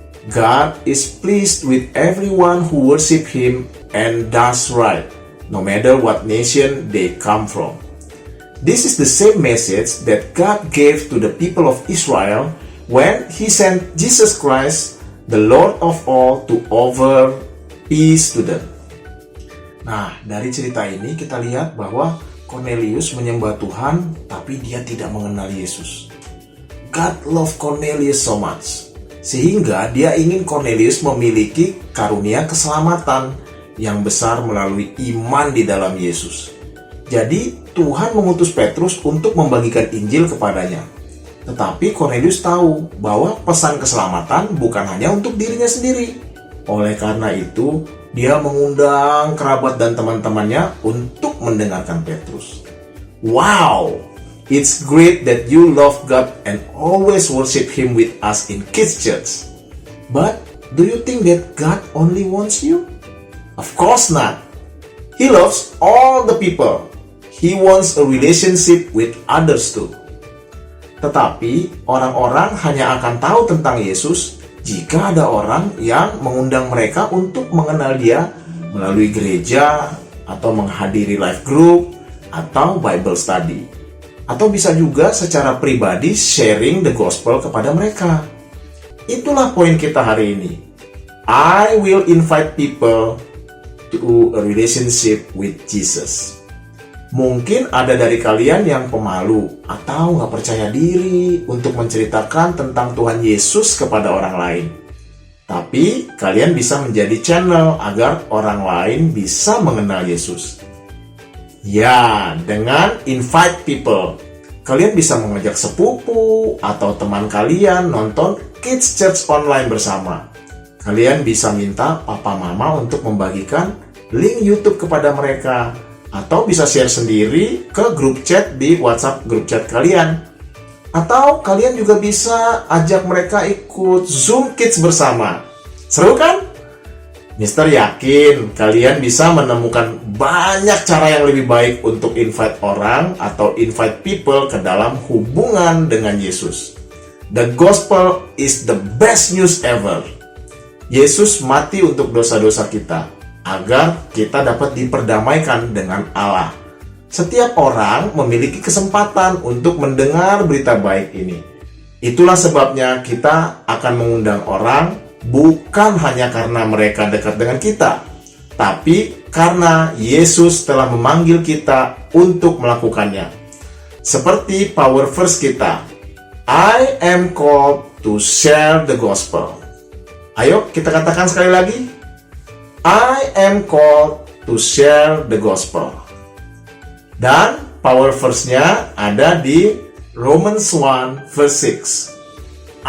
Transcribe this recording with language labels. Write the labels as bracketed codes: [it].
[en] God is pleased with everyone who worships Him and does right, no matter what nation they come from. This is the same message that God gave to the people of Israel when He sent Jesus Christ, the Lord of all, to offer peace to them." [id] Nah, dari cerita ini kita lihat bahwa Cornelius menyembah Tuhan, tapi dia tidak mengenal Yesus. [en] God love Cornelius so much, [id] sehingga dia ingin Cornelius memiliki karunia keselamatan yang besar melalui iman di dalam Yesus. Jadi, Tuhan mengutus Petrus untuk membagikan Injil kepadanya. Tetapi Cornelius tahu bahwa pesan keselamatan bukan hanya untuk dirinya sendiri. Oleh karena itu, dia mengundang kerabat dan teman-temannya untuk mendengarkan Petrus. Wow! [en] It's great that you love God and always worship Him with us in Kids Church. But do you think that God only wants you? Of course not. He loves all the people. He wants a relationship with others too. [id] Tetapi orang-orang hanya akan tahu tentang Yesus jika ada orang yang mengundang mereka untuk mengenal Dia melalui gereja atau menghadiri life group atau Bible study. Atau bisa juga secara pribadi [en] sharing the gospel [id] kepada mereka. Itulah poin kita hari ini. [en] I will invite people to a relationship with Jesus. [id] Mungkin ada dari kalian yang pemalu atau nggak percaya diri untuk menceritakan tentang Tuhan Yesus kepada orang lain. Tapi kalian bisa menjadi channel agar orang lain bisa mengenal Yesus. Ya, dengan [en] invite people, [id] kalian bisa mengajak sepupu atau teman kalian nonton Kids Church online bersama. Kalian bisa minta papa mama untuk membagikan link YouTube kepada mereka, atau bisa share sendiri ke grup chat di WhatsApp grup chat kalian. Atau kalian juga bisa ajak mereka ikut Zoom Kids bersama. Seru kan? Mister yakin kalian bisa menemukan banyak cara yang lebih baik untuk invite orang atau [en] invite people [id] ke dalam hubungan dengan Yesus. [en] The gospel is the best news ever. [id] Yesus mati untuk dosa-dosa kita, agar kita dapat diperdamaikan dengan Allah. Setiap orang memiliki kesempatan untuk mendengar berita baik ini. Itulah sebabnya kita akan mengundang orang bukan hanya karena mereka dekat dengan kita, tapi karena Yesus telah memanggil kita untuk melakukannya. Seperti power verse kita, [en] I am called to share the gospel. [id] Ayo kita katakan sekali lagi, [en] I am called to share the gospel. [id] Dan power verse-nya ada di Romans 1 verse 6.